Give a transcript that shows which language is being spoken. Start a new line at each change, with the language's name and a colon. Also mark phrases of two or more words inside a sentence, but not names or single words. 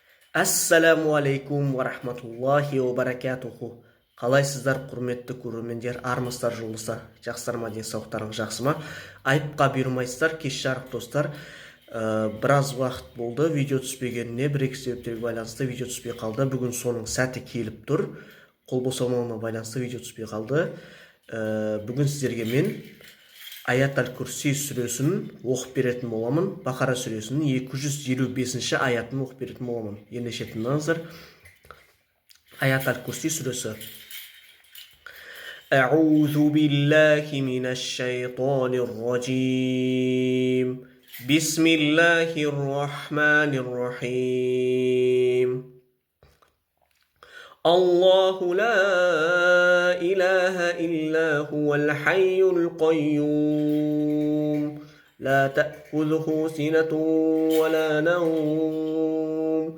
Arabic: السلام عليكم ورحمة الله وبركاته.
Kazakh: Қалайсыздар, құрметті көрермендер, армысыздар, жолдастар, жақсылар ма, денсаулықтарыңыз жақсы ма? Айыпқа бұйырмайсыздар, кеш жарық достар. Біраз уақыт болды видео түспегеніне, бір-екі себептерге байланысты видео түспей қалды. Бүгін соның сәті келіп тұр. Қол босамауына байланысты видео түспей қалды. Бүгін сіздерге мен Аят аль-Курси сүресін оқып беретін боламын. Бақара сүресінің 255 аятын оқып беретін боламын. Ендеше тыңдаңыздар. Аят аль-Курси сүресі.
Arabic: أعوذ بالله من الشيطان الرجيم. بسم الله الرحمن الرحيم. الله لا إله إلا هو الحي القيوم لا تأخذه سنة ولا نوم